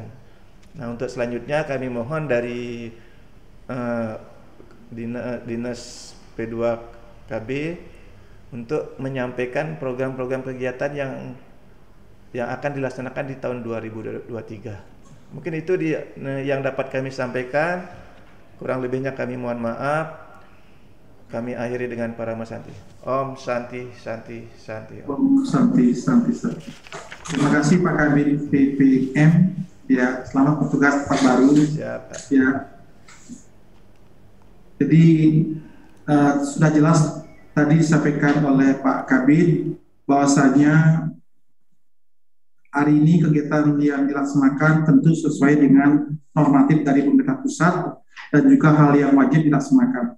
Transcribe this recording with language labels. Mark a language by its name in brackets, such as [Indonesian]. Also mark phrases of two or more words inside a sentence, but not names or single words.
[Indonesian] Nah, untuk selanjutnya kami mohon dari Dinas P2KB untuk menyampaikan program-program kegiatan yang akan dilaksanakan di tahun 2023. Mungkin itu yang dapat kami sampaikan. Kurang lebihnya kami mohon maaf. Kami akhiri dengan Parama Santi. Om Santi Santi Santi. Om Santi Santi Santi. Terima kasih Pak Kabid PPM. Ya, selamat bertugas Pak baru. Siap. Ya. Jadi sudah jelas tadi disampaikan oleh Pak Kabid bahwasanya hari ini kegiatan yang dilaksanakan tentu sesuai dengan normatif dari pemerintah pusat dan juga hal yang wajib dilaksanakan.